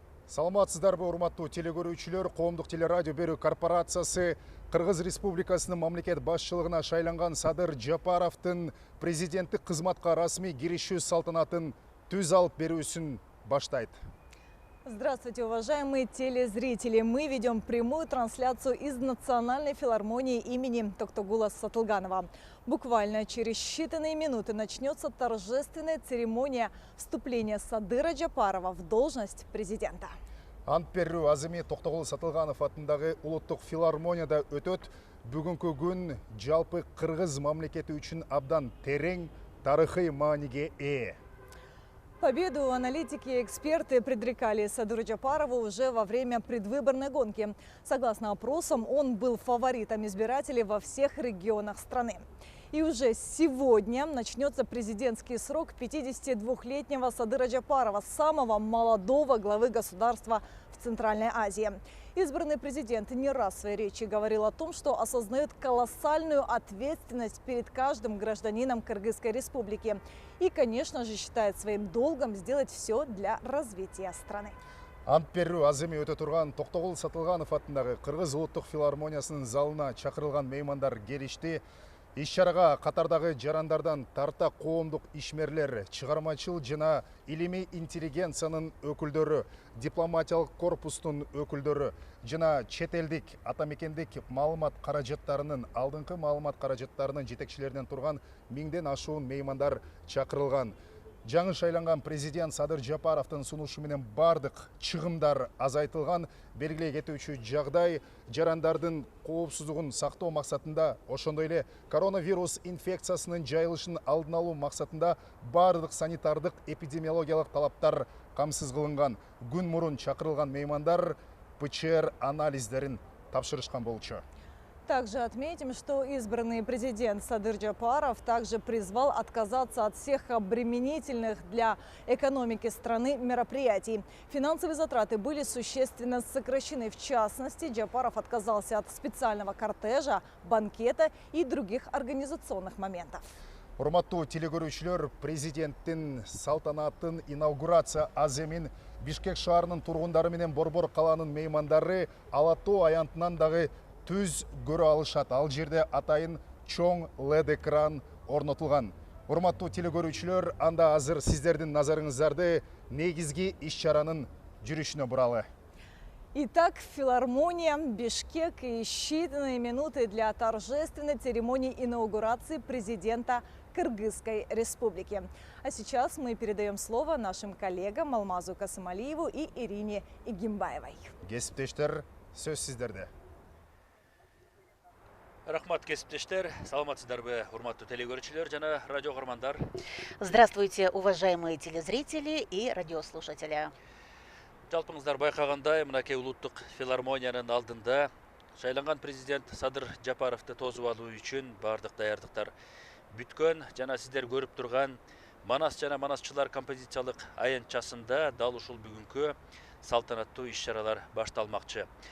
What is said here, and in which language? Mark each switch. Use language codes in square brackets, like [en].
[ky] Саламатсыздарбы, урматтуу телекөрүүчүлөр. Коомдук телерадио берүү корпорациясы Кыргыз Республикасынын мамлекет башчылыгына шайланган Садыр Жапаровдун президенттик кызматка расмий киришүү салтанатын түз алып берүүсүн баштайт. [ru] Здравствуйте, уважаемые телезрители! Мы ведем прямую трансляцию из Национальной филармонии имени Токтогула Сатылганова. Буквально через считанные минуты начнется торжественная церемония вступления Садыра Жапарова в должность президента. [ky] Ант берүү Азими Токтогул Сатылганов атындагы улуттук филармонияда өтөт. Бүгүнкү күн жалпы Кыргыз мамлекети үчүн абдан терең тарыхый мааниге ээ. [ru] Победу аналитики и эксперты предрекали Садыру Жапарову уже во время предвыборной гонки. Согласно опросам, он был фаворитом избирателей во всех регионах страны. И уже сегодня начнется президентский срок 52-летнего Садыра Жапарова, самого молодого главы государства в Центральной Азии. Избранный президент не раз в своей речи говорил о том, что осознает колоссальную ответственность перед каждым гражданином Кыргызской республики. И, конечно же, считает своим долгом сделать все для развития страны. [ky] Ант берүү Азими өтө турган Токтогул Сатылганов атындагы Кыргыз улуттук филармониясынын залына чакырылган меймандар келишти. Иш-чарага катардагы жарандардан тарта коомдук ишмерлер, чыгармачыл жана илимий интеллигенциянын өкүлдөрү, дипломатиялык корпустун өкүлдөрү жана чет элдик атамекендик маалымат каражаттарынын алдыңкы маалымат каражаттарынын жетекчилеринен турган 1000ден ашуун меймандар чакырылган. Жаңы шайланган президент Садыр Жапаровдун сунушу менен бардык чыгымдар азайтылган. Белгилей кетүүчү жагдай жарандардын коопсуздугун сактоо максатында, ошондой эле коронавирус инфекциясынын жайылышын алдын алуу максатында бардык санитардык эпидемиологиялык талаптар камсыз кылынган. Күн мурун чакырылган меймандар ПЧР анализдерин тапшырышкан болчу. [ru] Также отметим, что избранный президент Садыр Жапаров также призвал отказаться от всех обременительных для экономики страны мероприятий. Финансовые затраты были существенно сокращены. В частности, Жапаров отказался от специального кортежа, банкета и других организационных моментов. [ky] Урматтуу телекөрүүчүлөр, президенттин салтанатын инаугурация аземин Бишкек шаарынын тургундары менен Борбор калаанын меймандары Ала Тоо аянтынан дагы түз көрө алышат. Ал жерде атайын чоң LED экран орнотулган. Урматтуу телекөрүүчүлөр, анда азыр сиздердин назарыңыздарды негизги иш-чаранын жүрүшүнө буралы. [ru] Итак, филармония, Бишкек и считанные минуты для торжественной церемонии инаугурации президента Кыргызской республики. А сейчас мы передаем слово нашим коллегам Алмазу Касымалиеву и Ирине Игимбаевой. [ky] Кесиптештер, сөз сиздерде. Рахмат, кесиптештер, саламатсыздарбы, урматтуу телекөрүүчүлөр жана радио каармандар. [ru] Здравствуйте, уважаемые телезрители и радиослушатели. [ky] Жалпыңыздар байкагандай, мынакей улуттук филармониянын алдында шайланган президент Садыр Жапаровду тосуп алуу үчүн бардык даярдыктар бүткөн жана сиздер көрүп турган Манас жана Манасчылар композициялык аянтчасында дал ушул бүгүнкү салтанаттуу иш-чаралар башталмакчы.